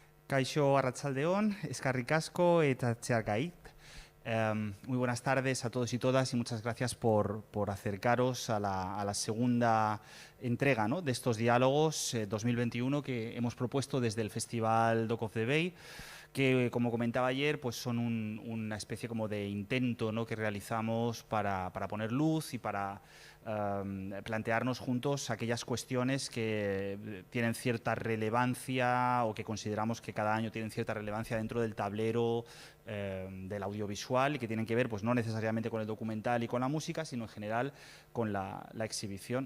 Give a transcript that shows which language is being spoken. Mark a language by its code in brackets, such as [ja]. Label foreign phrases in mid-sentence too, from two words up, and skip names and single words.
[eu] Kaixo Arratsaldeon, eskerrik asko eta txargait. [es] Muy buenas tardes a todos y todas y muchas gracias por acercaros a la segunda entrega, ¿no?, de estos diálogos 2021 que hemos propuesto desde el Festival Dock of the Bay, que, como comentaba ayer, pues son una especie como de intento, ¿no?, que realizamos para poner luz y para plantearnos juntos aquellas cuestiones que tienen cierta relevancia o que consideramos que cada año tienen cierta relevancia dentro del tablero del audiovisual y que tienen que ver, pues no necesariamente con el documental y con la música, sino en general con la exhibición.